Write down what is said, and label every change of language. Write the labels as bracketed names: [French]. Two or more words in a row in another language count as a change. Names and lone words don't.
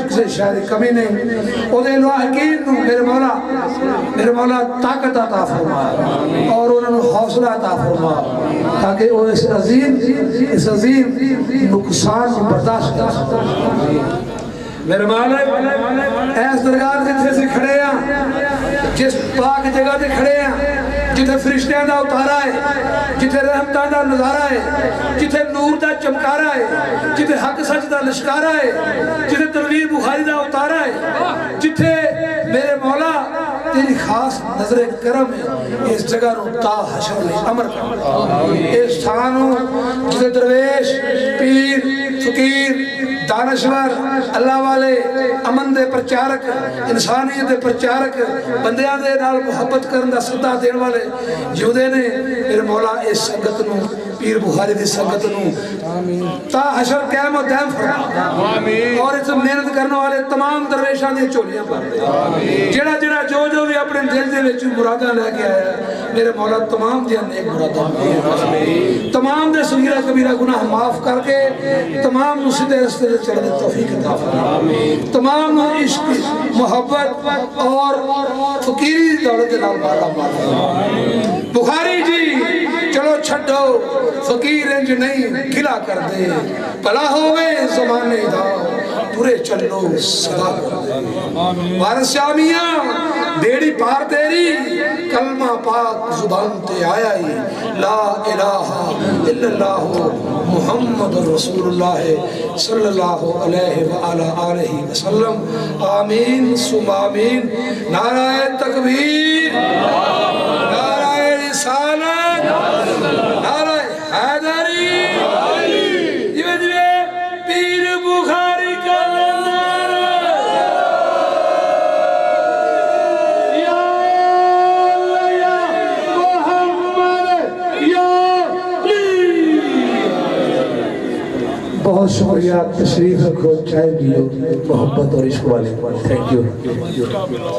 [Urdu] کسی شاید کمی نہیں [Punjabi] او دے [Urdu] الواحقین میرے مولا طاقت عطا فرما اور انہوں نے حوصلہ عطا فرما تاکہ وہ اس عظیم [Punjabi] نقصان برداشت کر میرے مالک ایس درگاہ جتھے سے کھڑے ہیں جس پاک جگہ دے کھڑے ہیں جتھے فرشتیاں دا اتارا ہے جتھے رحمتاں دا نظارہ ہے جتھے نور دا چمکارا ہے جتھے حق سچ دا لشکارا ہے جتھے تنویر بخاری دا اتارا ہے جتھے میرے مولا تیری خاص نظر کرم ہے اس جگہ نو تا حشر لے امر کر اس تھانو جتھے درویش پیر فقیر دانشور اللہ والے امن دے پرچارک انسانیت دے پرچارک بندیاں دے نال محبت کرن دا سدا دین والے جیوندے نے میرے مولا اس سنگت نوں پیر بخاری دی سنگت نوں تا حشر قیامت دائم فرما آمین اور اس محنت کرنے والے تمام درویشاں دی جھولیاں بھر دے جیہڑا جیہڑا جو بھی اپنے دل دے وچ مراداں لےکے آیا میرے مولا تمام دی نیک مراداں آمین تمام دے صغیرہ کبیرہ گناہ معاف کرکے تمام نوں سیدھے رستے تے چلن دی توفیق عطا فرما آمین تمام نوں عشق محبت اور فقیری دولت دے نال مالا مار آمین بخاری جی چلو چھڈو فقیر انج نہیں گلہ کر دے بھلا ہووے زمانے دا ترے چلو سدا کر دے وارث شامیا بیڑی پار تیری کلمہ پاک زبان تے آیا ہی [Arabic] لا إله إلا الله محمد رسول الله صلى الله عليه و على آله وسلم آمين ثم آمين [Punjabi] نعرۂ تکبیر نعرۂ رسالت نعرۂ حیدری جیوے جیوے پیر بخاری کا نعرہ [Arabic] يا الله يا محمد يا علي [Punjabi] بہت شکریہ تشریف رکھو چاہ پیو محبت اور عشق والے [English] thank you